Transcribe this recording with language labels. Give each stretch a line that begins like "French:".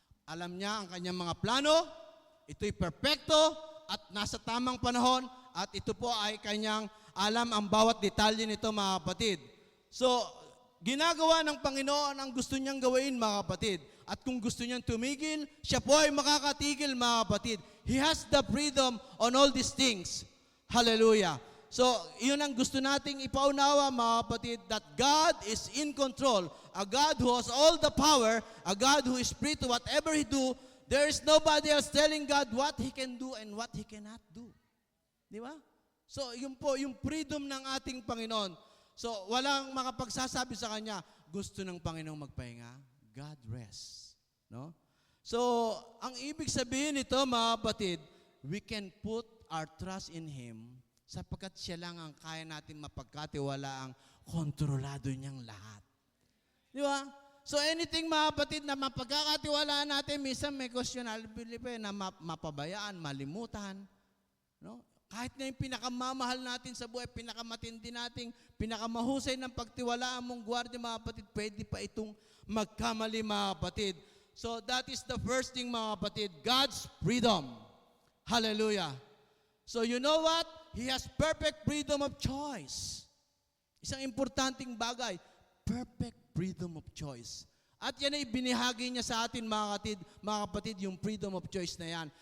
Filipino: Alam niya ang kanyang mga plano, ito'y perpekto at nasa tamang panahon, at ito po ay kanyang alam ang bawat detalye nito, mga kapatid. So, ginagawa ng Panginoon ang gusto niyang gawin, mga kapatid. At kung gusto niyang tumigil, siya po ay makakatigil, mga kapatid.
English: He has the freedom on all these things. Hallelujah.
Filipino: So, yun ang gusto nating ipaunawa, mga kapatid,
English: that God is in control. A God who has all the power, a God who is free to whatever He do. There is nobody else telling God what He can do and what He cannot do.
Filipino: Di ba? So, yun po, yung freedom ng ating Panginoon. So, walang makapagsasabi sa Kanya, gusto ng Panginoong magpahinga,
English: God rest.
Filipino: No? So, ang ibig sabihin nito, mga kapatid,
English: we can put our trust in Him
Filipino: sapagkat siya lang ang kaya natin mapagkatiwalaang kontrolado niyang lahat. Di ba? So anything, mga kapatid, na mapagkakatiwalaan natin, minsan may questionability pa na mapabayaan, malimutan. No? Kahit na yung pinakamamahal natin sa buhay, pinakamatindi nating, pinakamahusay ng pagtiwalaan mong gwardiya, mga kapatid, pwede pa itong magkamali, mga kapatid.
English: So that is the first thing,
Filipino: mga kapatid,
English: God's freedom. Hallelujah. So you know what? He has perfect freedom of choice.
Filipino: Isang importanteng bagay,
English: perfect freedom of choice.
Filipino: At yan ay binihagi niya sa atin mga kapatid, yung freedom of choice na yan.